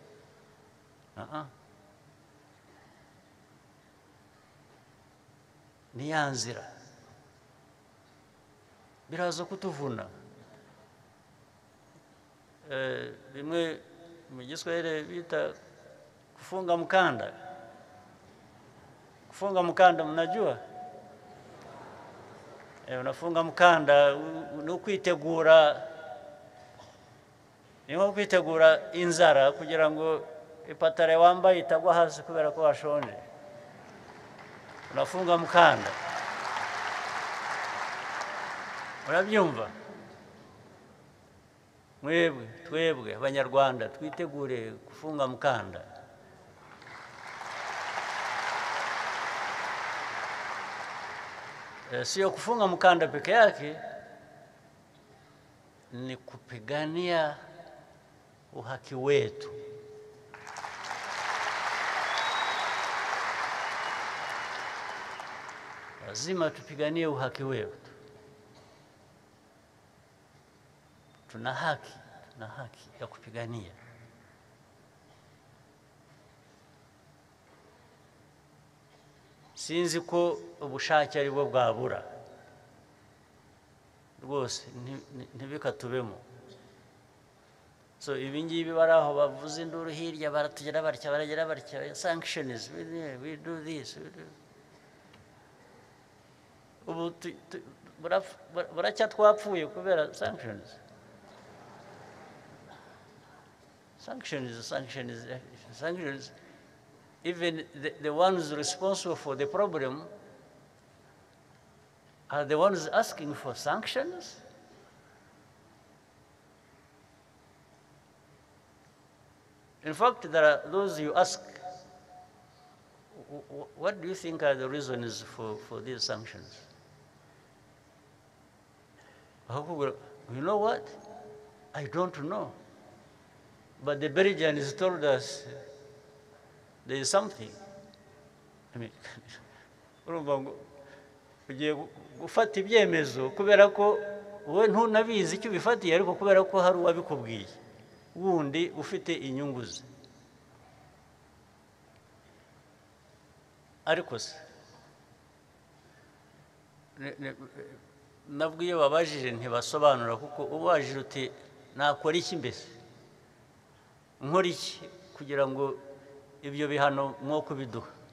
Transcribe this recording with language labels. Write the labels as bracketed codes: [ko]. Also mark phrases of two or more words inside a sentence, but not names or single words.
[rw] ni ya nzira biraza kutuvuna. bimwe mu Giswahili bita [sw] kufunga mkanda. Kufunga mkanda mnajua? unafunga mkanda [rw] ni ukwitegura, ni nko kwitegura inzara kugira ngo ipatare wambaye itagwa hasi kubera ko washonje. [sw] unafunga mkanda. Urabyumva? [rw] twebwe abanyarwanda twitegure [sw] kufunga mkanda. Sio kufunga mkanda peke yake, ni kupigania uhaki wetu. lazima tupiganie uhaki wetu. Tuna haki ya kupigania. [rw] sinzi ko ubushake ari bwo bwabura rwose, ntibikatubemo. ibi ngibi bari aho bavuze induru hirya baratugera batya sanctions, [en] we do this, we do. [rw] ubu buracya twapfuye kubera sanctions. [en] Sanctions, even the ones responsible for the problem are the ones asking for sanctions. In fact, there are those you ask, what do you think are the reasons for these sanctions? You know what? I don't know. But the Belgians told us there is something. I mean, [rw] ugiye gufata ibyemezo kubera ko wowe ntunabizi icyo bifatiye ariko kubera ko hari uwabikubwiye wundi ufite inyungu ze. Ariko se nabwo iyo babajije ntibasobanura kuko ubajije uti nakora iki mbese nkora iki kugira ngo ibyo bihano mwo kubiduha,